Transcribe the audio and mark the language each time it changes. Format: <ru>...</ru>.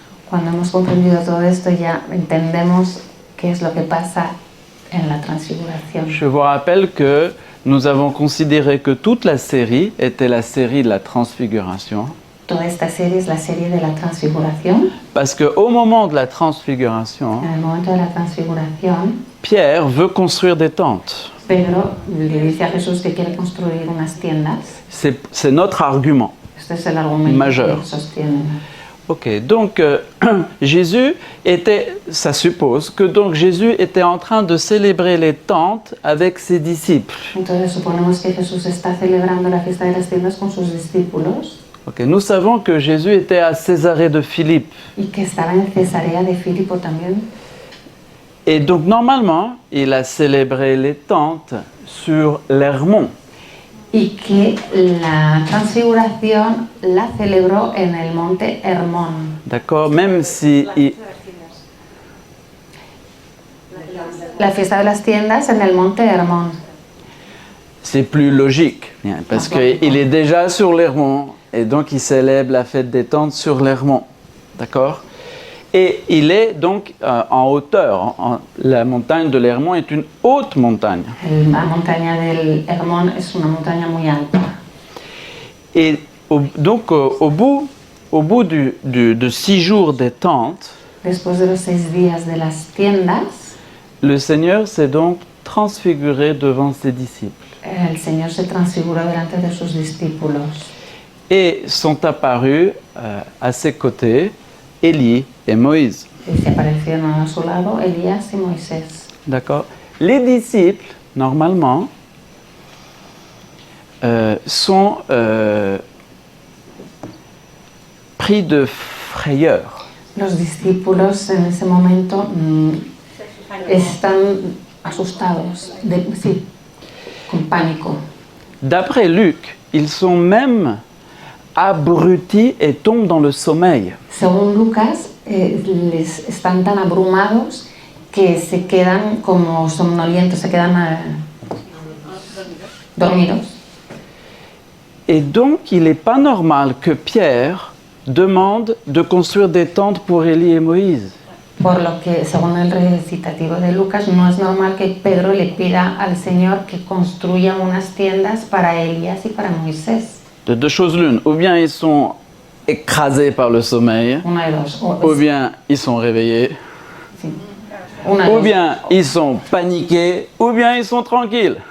<es>Cuando hemos comprendido todo esto ya entendemos qué es lo que pasa en la transfiguración.</es> <fr>Je vous rappelle que nous avons considéré que toute la série était la série de la transfiguration,</fr> <es>Toda esta serie es la serie de la transfiguración.</es> <fr>parce qu'au moment de la transfiguration,</fr> <es>En el momento de la transfiguración,</es> <fr>Pierre veut construire des tentes.</fr> <es>Pedro le dice a Jesús que quiere construir unas tiendas.</es> <fr>C'est notre argument.</fr> <es>Este es el argumento</es> <fr>Majeur.</fr> <es>que sostienen.</es> <fr>Ok, donc Jésus était, ça suppose que donc Jésus était en train de célébrer les tentes avec ses disciples.</fr> <es>Entonces suponemos que Jesús está celebrando la fiesta de las tiendas con sus discípulos</es> <fr>Ok, nous savons que Jésus était à Césarée de Philippe.</fr> <es>y que estaba en Cesarea de Filipo también.</es> <fr>Et donc normalement, il a célébré les tentes sur l'Hermon.</fr> <es>Y que la transfiguración la celebró en el monte Hermón.</es> <fr>D'accord, même si</fr> <es>La fiesta de las tiendas en el monte Hermón.</es> <fr>c'est plus logique, bien, parce qu'il est déjà sur l'Hermon et donc il célèbre la fête des tentes sur l'Hermon. D'accord? Et il est donc en hauteur. La montagne de l'Hermon est une haute montagne.</fr> <es>La montaña del Hermón es una montaña muy alta.</es> <fr>Et donc au bout de 6 jours des tentes,</fr> <es>Después de los 6 días de las tiendas,</es> <fr>le Seigneur s'est donc transfiguré devant ses disciples.</fr> <es>el Señor se transfiguró delante de sus discípulos.</es> <fr>Et sont apparus à ses côtés Élie et Moïse.</fr> <es>Y se aparecieron a su lado Elías y Moisés.</es> <fr>D'accord? Les disciples, normalement, sont pris de frayeur.</fr> <es>Los discípulos en ese momento están asustados, sí, con pánico.</es> <fr>D'après Luc, ils sont même abrutis et tombent dans le sommeil.</fr> <es>Según Lucas, les están tan abrumados que se quedan como somnolientos, se quedan dormidos.</es> <fr>Et donc, il n'est pas normal que Pierre demande de construire des tentes pour Élie et Moïse.</fr> <es>Por lo que, según el recitativo de Lucas, no es normal que Pedro le pida al Señor que construya unas tiendas para Elías y para Moisés.</es> <fr>De deux choses l'une, ou bien ils sont écrasés par le sommeil,</fr> <es>Una de dos.</es> <fr>ou bien ils sont réveillés,</fr> <es>Sí. Una de</es> <fr>ou</fr> <es>dos.</es> <fr>bien ils sont paniqués, ou bien ils sont tranquilles.</fr>